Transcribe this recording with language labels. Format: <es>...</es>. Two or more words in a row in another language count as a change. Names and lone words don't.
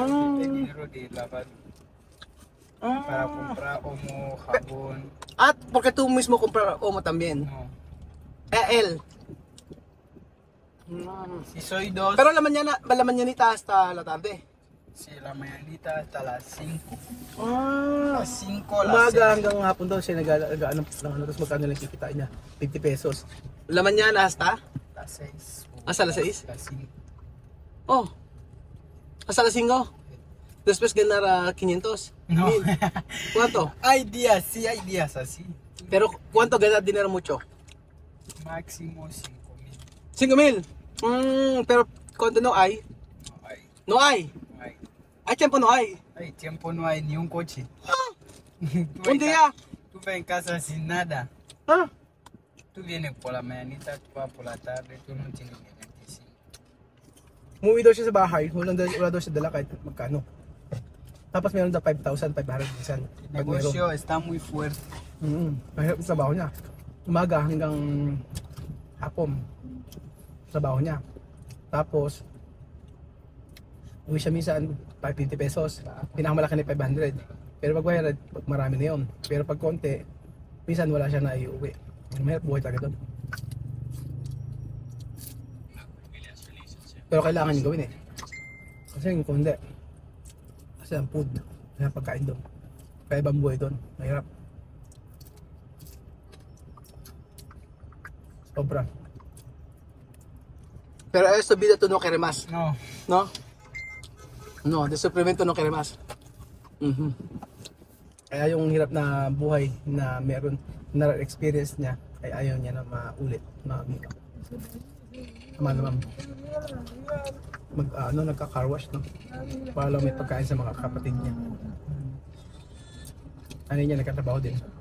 <es>Es el dinero de lavar. Para comprar omo, jabón. At porque tú mismo compras Omo también. No. Él. Si soy dos, Pero la mañanita hasta la tarde. si la mañanita hasta las 5. Ah. Las 5, las</es> <tl>Umaga</tl> <es>6.</es> <tl>hanggang hapon daw siya nag-ano ng ano, tapos magkano lang kikita niya? 50 pesos.</tl> <es>La mañana hasta? Las 6. Hasta las 6? Las 5. Oh. Hasta las 5. Después ganar a 500. No. 1,000. ¿Cuánto? Hay días, sí, hay días así. Pero ¿cuánto ganar dinero mucho? Máximo 5000. 5,000. Pero cuando no hay, No hay. no hay. No hay. Hay tiempo no hay. Hay tiempo, no hay ni un coche. Tú Un en día. Tú ves en casa sin nada. Ah. Tú vienes por la mañanita, tú vas por la tarde, tú no tienes ni 25.</es> <tl>Umuwi daw siya sa bahay, wala daw siya dala kahit magkano. Tapos meron daw 5,500 minsan.</tl> <es>El</es> <tl>Pag meron.</tl> <es>negocio está muy fuerte.</es> <tl>Mahirap yung trabaho niya. Umaga hanggang hapon. Trabaho niya. Tapos, uwi siya minsan 550 pesos. Pinakamalaki na 500. Pero pag bayad, marami na yun. Pero pag konti, minsan wala siya na iuwi. Mahirap buhay talaga doon. Pero kailangan niyo gawin eh. Kasi kung hindi, kasi ang food, ang pagkain doon. Kaya ibang buhay doon, mahirap. Sobra.</tl> <es>Pero esto vida tú no quieres más, No. ¿no? No, de suplemento no quieres más. Mhm.</es> <tl>Kaya yung hirap na buhay na meron, na experience niya, ay ayaw niya na maulit, amigo. Tama naman. Nagka-</tl> <en>car wash,</en> <tl>no? Para lang may pagkain sa mga kapatid niya. Ano niya, nagkatrabaho din.</tl>